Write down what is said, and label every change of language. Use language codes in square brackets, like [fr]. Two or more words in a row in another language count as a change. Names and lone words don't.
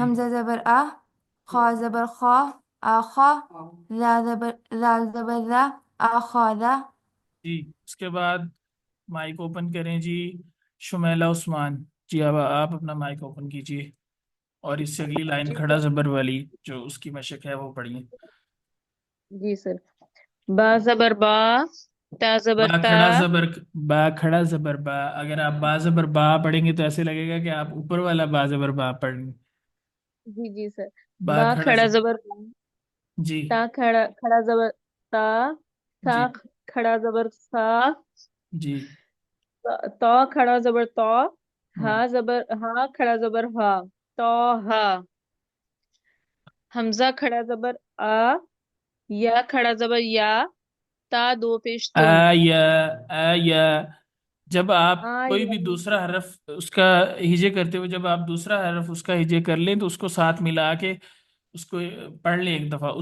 [ur] حمزہ زبر آ، خا زبر خا، آخا، زال زبر زا، آخا ذا. جی. اس کے بعد مائک اوپن کریں جی. شمیلہ عثمان. جی، اب آپ اپنا مائک اوپن کیجیے اور اس سے اگلی لائن جی کھڑا سر، زبر والی جو اس کی مشق ہے وہ پڑھیے. جی سر. با زبر با، تا زبر با تا. کھڑا زبر، با کھڑا زبر با. اگر آپ با زبر با پڑھیں گے تو ایسے لگے گا کہ آپ اوپر والا با زبر با پڑھ رہے ہیں. جی جی سر. با با کھڑا کھڑا زبر. زبر با، جی. تا کھڑا کھڑا زبر تا، سا جی. کھڑا زبر سا، جی. تو کھڑا زبر تو، ہاں. ہا زبر ہا کھڑا زبر ہا، تو ہا. حمزہ کھڑا زبر آ، یا کھڑا زبر یا، تا دو پیش تن. آیا، آیا. جب آپ آ کوئی یا، بھی دوسرا حرف اس کا ہجے کرتے ہوئے، جب آپ دوسرا حرف اس کا ہجے کر لیں تو اس کو ساتھ ملا کے اس کو پڑھ لیں ایک دفعہ.